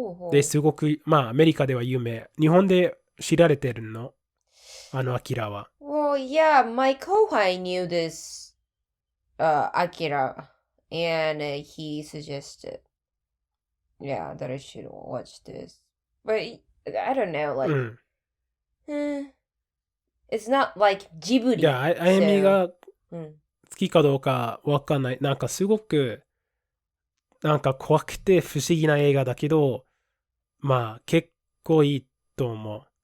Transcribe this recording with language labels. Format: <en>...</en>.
<ja>で、すごく、アメリカでは有名。日本で知られてるの？アキラは。</ja> <en>Well, yeah, my kohai knew this Akira, and he suggested, yeah, that I should watch this. But I don't know, like, it's not like Ghibli.</en> <ja>いや、あやみが好</ja> <en>so,</en> <ja>きかどうかわかんない。すごく、怖くて不思議な映画だけど、結構いいと思う。</ja>